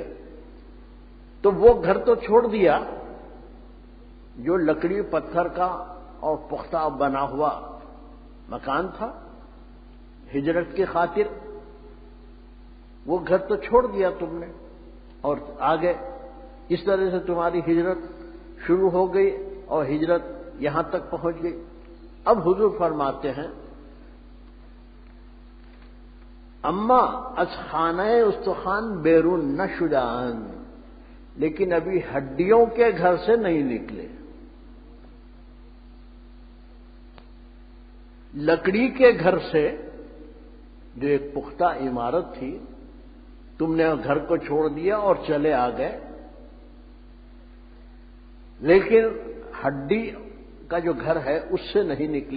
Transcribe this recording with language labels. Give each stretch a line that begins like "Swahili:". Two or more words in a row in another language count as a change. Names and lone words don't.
Urdu: تو وہ گھر تو چھوڑ دیا جو لکڑی پتھر کا اور پختہ بنا ہوا مکان تھا ہجرت کی خاطر، وہ گھر تو چھوڑ دیا تم نے اور آگے اس طرح سے تمہاری ہجرت شروع ہو گئی اور ہجرت یہاں تک پہنچ گئی۔ اب حضور فرماتے ہیں
Persian: اما از خانہ استخوان بیرون نہ شدان،
Urdu: لیکن ابھی ہڈیوں کے گھر سے نہیں نکلے۔ لکڑی کے گھر سے جو ایک پختہ عمارت تھی تم نے گھر کو چھوڑ دیا اور چلے آ گئے، لیکن ہڈی کا جو گھر ہے اس سے نہیں نکلے۔